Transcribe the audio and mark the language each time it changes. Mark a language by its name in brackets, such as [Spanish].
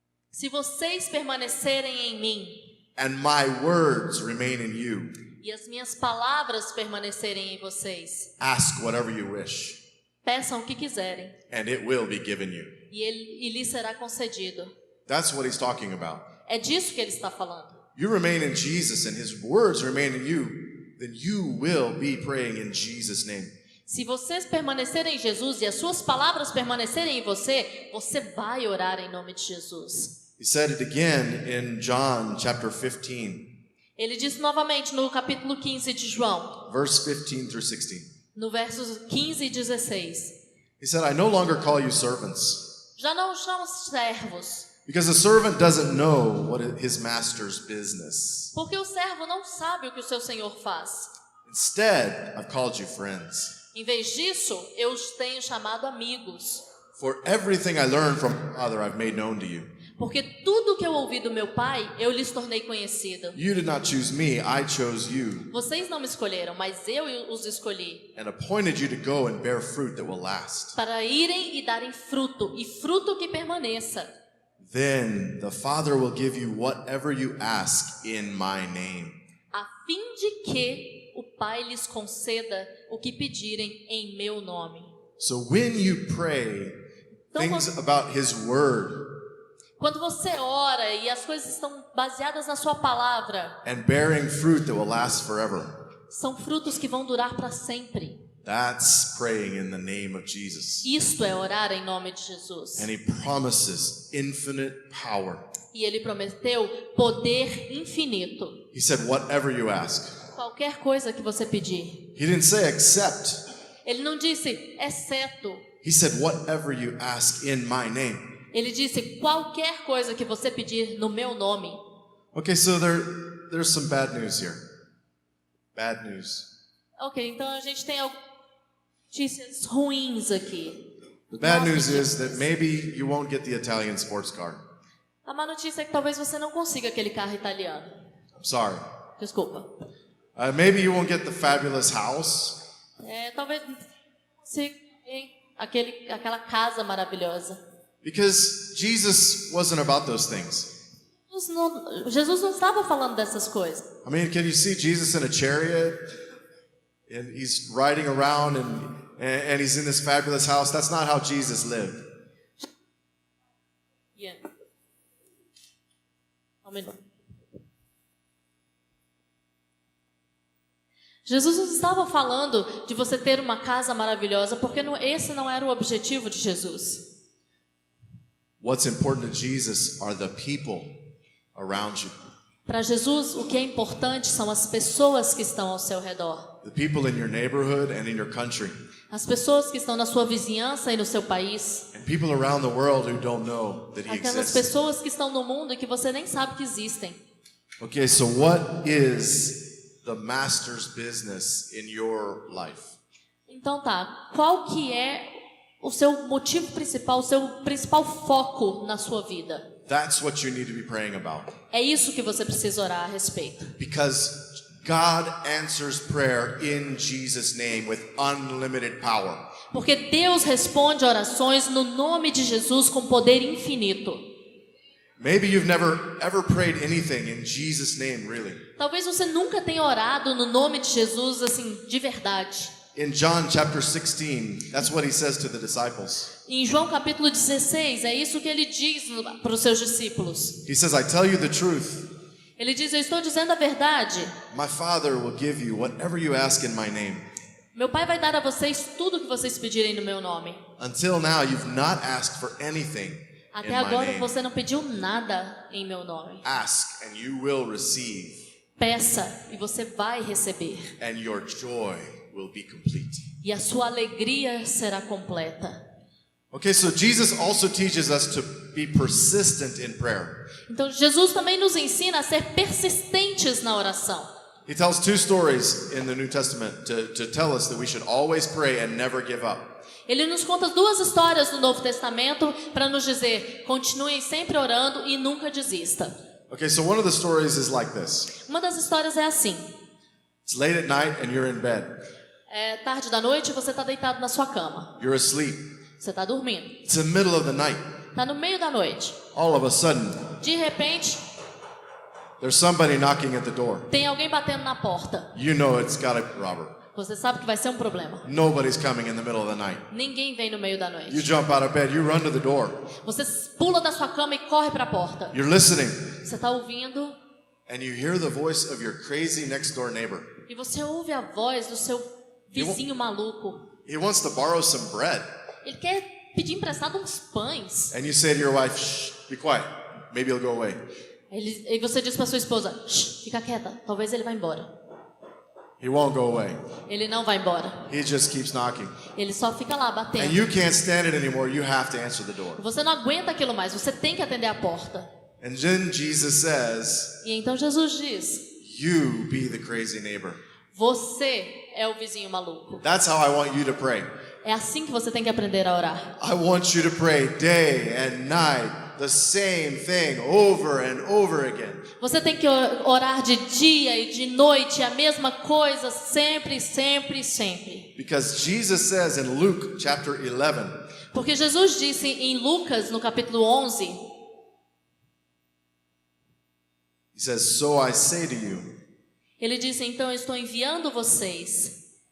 [Portuguese] se vocês permanecerem em mim [English] and my words remain in you, [Portuguese] e as minhas palavras permanecerem em vocês, [English] ask whatever you wish, [Portuguese] peçam o que quiserem [English] and it will be given you. [Portuguese] e lhes será concedido. [English] That's what he's talking about. [Portuguese] É disso que ele está falando. [English] You remain in Jesus and his words remain in you, then you will be praying in Jesus' name. [Portuguese] Se vocês permanecerem em Jesus e as suas palavras permanecerem em você, você vai orar em nome de Jesus. [English] He said it again in John chapter 15, [Portuguese] Ele disse novamente no capítulo 15 de João, [English] verse 15 through 16. [Portuguese] no versos 15 e 16. [English] He said, I no longer call you servants, [Portuguese] Já não os chamo servos, [English] because a servant doesn't know what is his master's business. [Portuguese] porque o servo não sabe o que o seu senhor faz. [English] Instead, I've called you friends. [Portuguese] Em vez disso, eu os tenho chamado amigos, [English] For everything I learned from my Father, I've made known to you. [Portuguese] porque tudo que eu ouvi do meu Pai, eu lhes tornei conhecido. [English] You did not choose me, I chose you, [Portuguese] Vocês não me escolheram, mas eu os escolhi, [English] and appointed you to go and bear fruit that will last. [Portuguese] para irem e darem fruto, e fruto que permaneça. [English] Then the Father will give you whatever you ask in my name. [Portuguese] A fim de que o Pai lhes conceda o que pedirem em meu nome. [English] So when you pray things about his word [Portuguese] Quando você ora e as coisas estão baseadas na sua palavra, [English] and bearing fruit that will last forever, [Portuguese] são frutos que vão durar para sempre. [English] that's praying in the name of Jesus. [Portuguese] Isto é orar em nome de Jesus. [English] And he promises infinite power. [Portuguese] E ele prometeu poder infinito. [English] He said, whatever you ask. [Portuguese] Qualquer coisa que você pedir. [English] He didn't say except. [Portuguese] Ele não disse exceto. [English] He said, whatever you ask in my name. [Portuguese] Ele disse qualquer coisa que você pedir no meu nome. [English] Okay, so there's some bad news here. Bad news. [Portuguese] Ok, então a gente tem notícias ruins aqui. [English] The bad [Portuguese] Más [English] news is [Portuguese] notícias. [English] that maybe you won't get the Italian sports car. [Portuguese] A má notícia é que talvez você não consiga aquele carro italiano. [English] I'm sorry. [Portuguese] Desculpa. [English] Maybe you won't get the fabulous house. [Portuguese] Talvez se aquela casa maravilhosa. [English] Because Jesus wasn't about those things. [Portuguese] Jesus não estava falando dessas coisas. [English] I mean, can you see Jesus in a chariot? And he's riding around and he's in this fabulous house. That's not how Jesus lived. Yeah. [Portuguese] Um minuto. Jesus não estava falando de você ter uma casa maravilhosa, porque esse não era o objetivo de Jesus. [English] What's important to Jesus are the people around you. [Portuguese] Para Jesus, o que é importante são as pessoas que estão ao seu redor. [English] The people in your neighborhood and in your country. [Portuguese] As pessoas que estão na sua vizinhança e no seu país. [English] And people around the world who don't know that he [Portuguese] Aquelas [English] exists. [Portuguese] pessoas que estão no mundo e que você nem sabe que existem. [English] Okay, so what is the master's business in your life? [Portuguese] Então tá, qual que é o seu motivo principal, o seu principal foco na sua vida? [English] That's what you need to be praying about. [Portuguese] É isso que você precisa orar a respeito. [English] Because God answers prayer in Jesus' name with unlimited power. [Portuguese] Porque Deus responde orações no nome de Jesus com poder infinito. [English] Maybe you've never ever prayed anything in Jesus' name, really. [Portuguese] Talvez você nunca tenha orado no nome de Jesus assim, de verdade. [English] In John chapter 16, that's what he says to the disciples. [Portuguese] Em João capítulo 16, é isso que ele diz para os seus discípulos. [English] He says, I tell you the truth. [Portuguese] Ele diz, eu estou dizendo a verdade. [English] My Father will give you whatever you ask in my name. [Portuguese] Meu Pai vai dar a vocês tudo o que vocês pedirem no meu nome. [English] Until now, you've not asked for anything in [Portuguese] Até [English] my [Portuguese] agora [English] name. [Portuguese] você não pediu nada em meu nome. [English] Ask and you will receive, [Portuguese] Peça e você vai receber. [English] and your joy will be complete. [Portuguese] E a sua alegria será completa. [English] Okay, so Jesus also teaches us to be persistent in prayer. [Portuguese] Então Jesus também nos ensina a ser persistentes na oração. [English] He tells two stories in the New Testament to tell us that we should always pray and never give up. [Portuguese] Ele nos conta duas histórias do Novo Testamento para nos dizer, continuem sempre orando e nunca desista. [English] Okay, so one of the stories is like this. [Portuguese] Uma das histórias é assim. [English] It's late at night and you're in bed. [Portuguese] É tarde da noite e você está deitado na sua cama. [English] You're asleep. [Portuguese] Você está dormindo. [English] It's the middle of the night. [Portuguese] Está no meio da noite. [English] All of a sudden, [Portuguese] De repente, [English] there's somebody knocking at the door. [Portuguese] tem alguém batendo na porta. [English] You know it's got to be Robert. [Portuguese] Você sabe que vai ser um problema. [English] Nobody's coming in the middle of the night. [Portuguese] Ninguém vem no meio da [English] You [Portuguese] noite. [English] jump out of bed, you run to the door. [Portuguese] Você pula da sua cama e corre para a porta. [English] You're listening, [Portuguese] Você está ouvindo [English] and you hear the voice of your crazy next door neighbor. [Portuguese] e você ouve a voz do seu vizinho maluco. [English] He wants to borrow some bread. [Portuguese] Ele quer pedir emprestado uns pães. [English] And you say to your wife, shh, be quiet. Maybe he'll go away. [Portuguese] E você diz para sua esposa, "Shh, fica quieta, talvez ele vá embora." [English] He won't go away. [Portuguese] Ele não vai embora. [English] He just keeps knocking. [Portuguese] Ele só fica lá [English] And [Portuguese] batendo. [English] you can't stand it anymore. You have to answer the door. [Portuguese] Você não aguenta aquilo mais, você tem que atender a porta. [English] And then Jesus says, [Portuguese] E então Jesus diz, [English] you be the crazy neighbor. [Portuguese] você é o vizinho maluco. [English] That's how I want you to pray. [Portuguese] É assim que você tem que aprender a orar. [English] I want you to pray day and night, the same thing over and over again. [Portuguese] Você tem que orar de dia e de noite, a mesma coisa, sempre, sempre, sempre. [English] Because Jesus says in Luke chapter 11, [Portuguese] Porque Jesus disse em Lucas, no capítulo 11, [English] he says, so I say to you, [Portuguese] ele disse, então eu estou enviando vocês.